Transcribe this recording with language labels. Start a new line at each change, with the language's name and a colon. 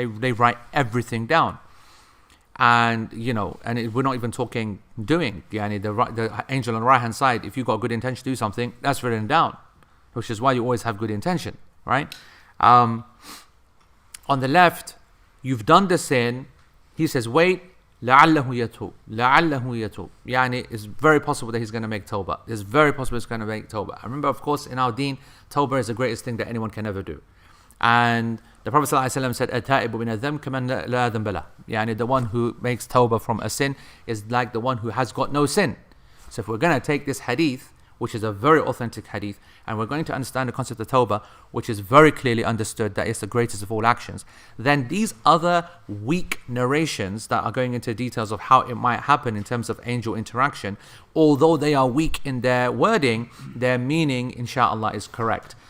English: They write everything down. And, we're not even talking doing. The angel on the right hand side, if you've got a good intention to do something, that's written down. Which is why you always have good intention, right? On the left, you've done the sin. He says, wait,
Arabic: لَعَلَّهُ يَتُوبُ لَعَلَّهُ يَتُوبُ.
English: It's very possible that he's going to make tawbah. It's very possible he's going to make tawbah. I remember, of course, in our deen, tawbah is the greatest thing that anyone can ever do. And the Prophet ﷺ said,
Arabic: التائب من الذنب كمن لا ذنب له.
English: The one who makes tawbah from a sin is like the one who has got no sin. So if we're going to take this hadith, which is a very authentic hadith, and we're going to understand the concept of tawbah, which is very clearly understood that it's the greatest of all actions, then these other weak narrations that are going into details of how it might happen in terms of angel interaction, although they are weak in their wording, their meaning, inshallah, is correct.